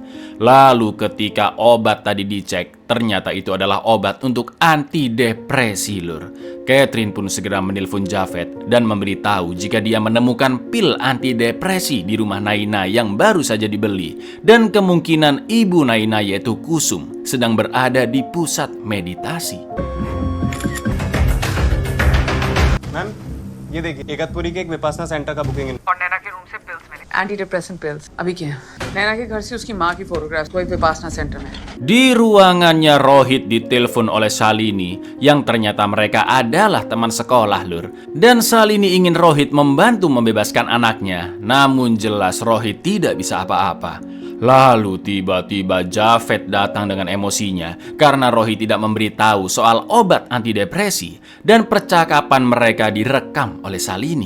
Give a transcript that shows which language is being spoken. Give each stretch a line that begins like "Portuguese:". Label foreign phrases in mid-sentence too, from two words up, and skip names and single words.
Indonesian: Lalu ketika obat tadi dicek, ternyata itu adalah obat untuk antidepresi, Lur. Catherine pun segera menelpon Javed dan memberitahu jika dia menemukan pil antidepresi di rumah Naina yang baru saja dibeli. Dan kemungkinan ibu Naina yaitu Kusum sedang berada di pusat meditasi.
Hindi: मैम ये देखिए, इगतपुरी के एक विपासना सेंटर का बुकिंग। और नैना के रूम से पिल्स मिले,
English: anti depressant pills.
Hindi: अभी क्या है? नैना के घर से उसकी माँ की फोटोग्राफ वही विपासना सेंटर में।
Indonesian: Di ruangannya Rohit ditelepon oleh Shalini yang ternyata mereka adalah teman sekolah, Lur. Dan Shalini ingin Rohit membantu membebaskan anaknya, namun jelas Rohit tidak bisa apa-apa. Lalu tiba-tiba Javed datang dengan emosinya karena Rohit tidak memberitahu soal obat antidepresi dan percakapan mereka direkam oleh Shalini.